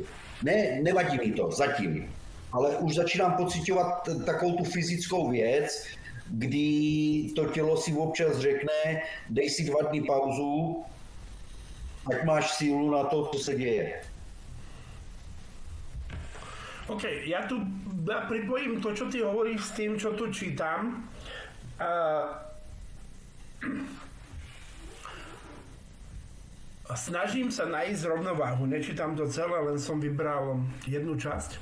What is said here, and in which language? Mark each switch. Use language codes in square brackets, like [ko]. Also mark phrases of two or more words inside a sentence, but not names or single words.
[cs] Ne, nevadí mi to, zatím. Ale už začínám pociťovat takovou tu fyzickou věc, kdy to tělo si občas řekne, dej si 2 dny pauzu, ať máš sílu na to, co se děje. OK, [sk] ja tu pripojím to, čo ty hovoríš s tým, čo tu čítam. Snažím sa nájsť rovnováhu. Nečítam to celé, len som vybral jednu časť.